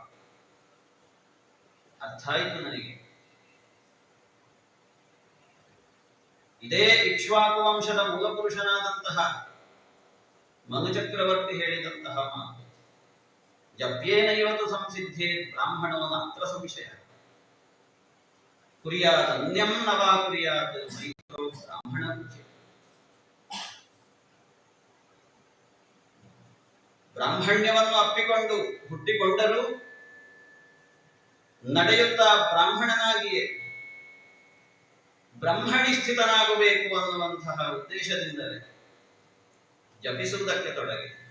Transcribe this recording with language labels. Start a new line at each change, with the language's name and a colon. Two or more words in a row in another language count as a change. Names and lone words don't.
Kannada: ಅರ್ಥ ಆಯಿತು ನನಗೆ. ಇದೇ ಇಕ್ಷ್ವಾಕು ವಂಶದ ಮೂಲಪುರುಷನಾದಂತಹ ಮನುಚಕ್ರವರ್ತಿ ಹೇಳಿದಂತಹ ಮಾತು.
Sanskrit: ಜಪ್ಯೇನೈವತು ಸಂಸಿದ್ಧೇ ಬ್ರಾಹ್ಮಣೋ ನಾತ್ರ ಸಂಶಯ. ಕುರ್ಯಾತ್ ಅನ್ಯಂ ನ ವಾ ಕುರ್ಯಾತ್ ಮೈತ್ರೋ ಬ್ರಾಹ್ಮಣ.
Kannada: ಬ್ರಾಹ್ಮಣ್ಯವನ್ನು ಅಪ್ಪಿಕೊಂಡು ಹುಟ್ಟಿಕೊಂಡರೂ ನಡೆಯುತ್ತಾ ಬ್ರಾಹ್ಮಣನಾಗಿಯೇ ಬ್ರಹ್ಮಣಿ ಸ್ಥಿತನಾಗಬೇಕು ಅನ್ನುವಂತಹ ಉದ್ದೇಶದಿಂದಲೇ ಜಪಿಸುವುದಕ್ಕೆ ತೊಡಗಿ.